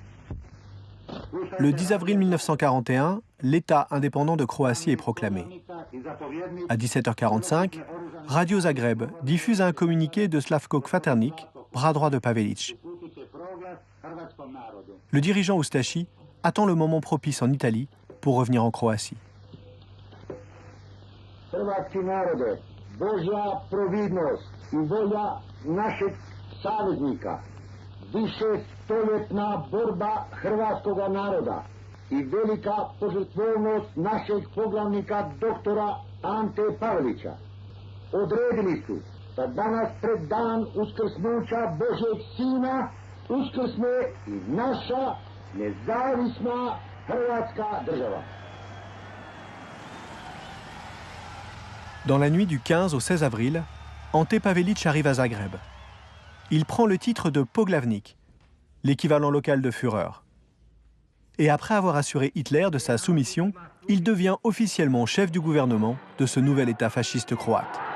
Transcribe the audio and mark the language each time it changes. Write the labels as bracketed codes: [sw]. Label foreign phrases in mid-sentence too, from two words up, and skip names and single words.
[fr] Le 10 avril 1941, l'État indépendant de Croatie est proclamé. À 17h45, Radio Zagreb diffuse un communiqué de Slavko Kvaternik, bras droit de Pavelić. Le dirigeant Ustashi attend le moment propice en Italie pour revenir en Croatie. [hr] Hrvatski narode, Božja providnost I volja našeg saveznika, višestoljetna borba hrvatskoga naroda I velika požrtvovnost našeg poglavnika doktora Ante Pavelića odredili su da danas pred dan uskrsnuća Božjeg Sina uskrsne I naša nezavisna Hrvatska država. [fr] Dans la nuit du 15 au 16 avril, Ante Pavelić arrive à Zagreb. Il prend le titre de poglavnik, l'équivalent local de Führer. Et après avoir assuré Hitler de sa soumission, il devient officiellement chef du gouvernement de ce nouvel État fasciste croate.